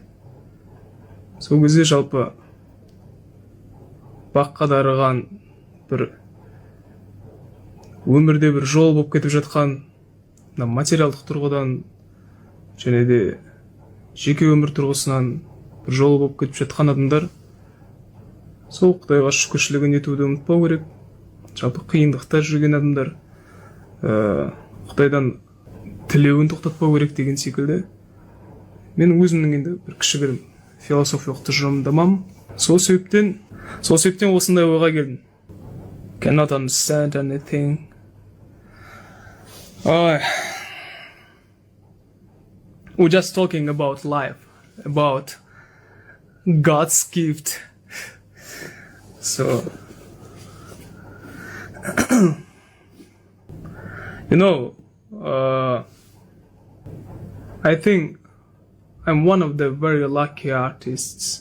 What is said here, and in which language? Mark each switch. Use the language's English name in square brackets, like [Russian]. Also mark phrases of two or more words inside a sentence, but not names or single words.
[Kazakh] Сол кезде жалпы баққа дарыған бір өмірде бір жол болып кетіп жатқан материалдық тұрғыдан және де жеке өмір тұрғысынан бір жол болып кетіп жатқан адамдар сол Құдайға шүкіршілігін етуді ұмытпау керек. Жалпы қиындықта жүрген адамдар Құдайдан тілеуін тоқтатпау керек деген секілді. Мен өзімнің енді бір кішігірім философиялық тұжырымдамам. Сол себептен осындай ойға келдім. [English] Cannot understand anything. We're just talking about life, about God's gift. So, I think I'm one of the very lucky artists.